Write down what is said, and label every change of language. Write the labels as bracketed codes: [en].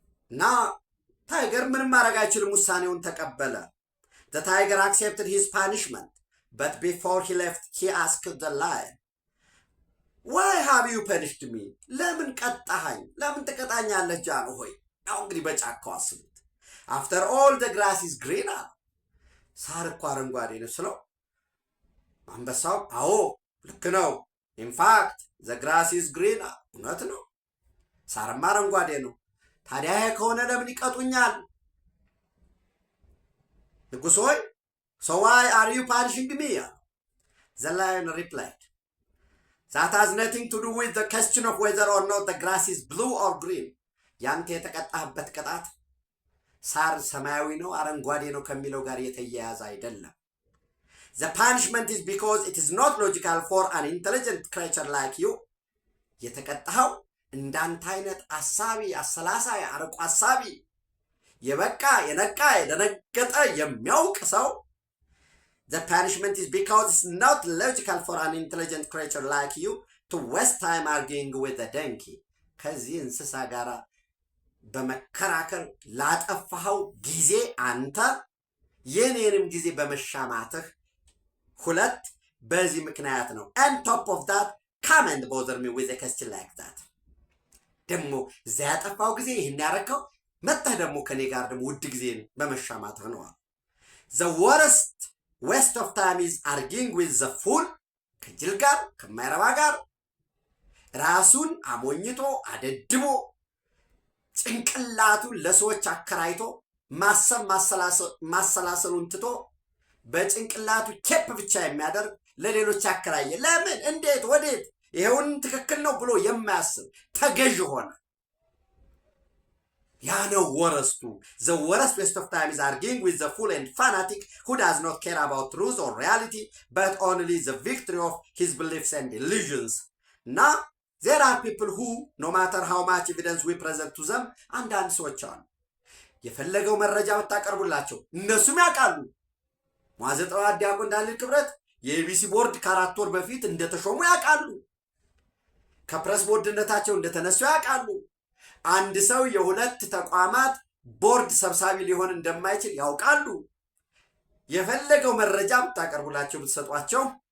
[am] እና ታይገር ምንም ማድረግ አይችልም፣ ውሳኔውን ተቀበለ። [en] the tiger accepted his punishment but before he left he asked the lion why have you punished me [am] ለምን ቀጣኸኝ ለምን ትቀጣኛለህ ጃንሆይ? አሁን እንግዲህ በጫካው አስቡት [en] after all the grass is green [am] ሳር እኮ አረንጓዴ ነው ስለው አንበሳው አዎ ልክ ነው [en] in fact the grass is green [am] እውነት ነው ሳርማ አረንጓዴ ነው። ታዲያ ከሆነ ለምን ይቀጡኛል? ንጉሥ ሆይ [en] so why are you punishing me? the lion replied that has nothing to do with the question of whether or not the grass is blue or green. [am] ያንተ የተቀጣህበት ቅጣት ሳር ሰማያዊ ነው አረንጓዴ ነው ከሚለው ጋር የተያያዘ አይደለም። [en] the punishment is because it is not logical for an intelligent creature like you. [am] የተቀጣኸው እንዳንተ አይነት አሳቢ አሰላሳይ አርቆ አሳቢ የበቃ የነቃ የደነገጠ የሚያውቅ ሰው [en] the punishment is because it's not logical for an intelligent creature like you to waste time arguing with the donkey. [am] ከዚህ እንስሳ ጋር በመከራከር ላጠፋኸው ጊዜ አንተ የኔንም ጊዜ በመሻማትህ ሁለት በዚህ ምክንያት ነው [en] and top of that come and bother me with a question like that. [am] ደግሞ ያጠፋው ጊዜ ይሄን ያረከው መጣህ ደግሞ ከኔ ጋር ደግሞ ውድ ጊዜን በመሻማትህ ነው። [en] the worst waste of time is arguing with the fool [am] ከጅል ጋር ከማይረባ ጋር ራሱን አሞኝቶ አደድቦ ጭንቅላቱን ለሰዎች አከራይቶ ማሰብ ማሰላሰሉን ትቶ በጭንቅላቱ ኬፕ ብቻ የሚያደርግ ለሌሎች አከራየ። ለምን? እንዴት? ወዴት? ይሄውን ትክክል ነው ብሎ የማያስብ ተገዥ ሆነ። ያ ነው ወረስቱ። [en] the worst waste of time is arguing with the fool and fanatic who does not care about truth or reality but only the victory of his beliefs and illusions. Now there are people who no matter how much evidence we present to them [am] አንዳንድ ሰዎች አሉ የፈለገው መረጃ ብታቀርቡላቸው እነሱም ያውቃሉ። ሙአዘጠዋ ዲያቆን ዳንኤል ክብረት የኢቢሲ ቦርድ ከ4 ወር በፊት እንደተሾሙ ያውቃሉ። ከፕሬስ ቦርድነታቸው እንደተነሱ ያውቃሉ። አንድ ሰው የሁለት ተቋማት ቦርድ ሰብሳቢ ሊሆን እንደማይችል ያውቃሉ። የፈለገው መረጃ ብታቀርቡላቸው ብትሰጧቸው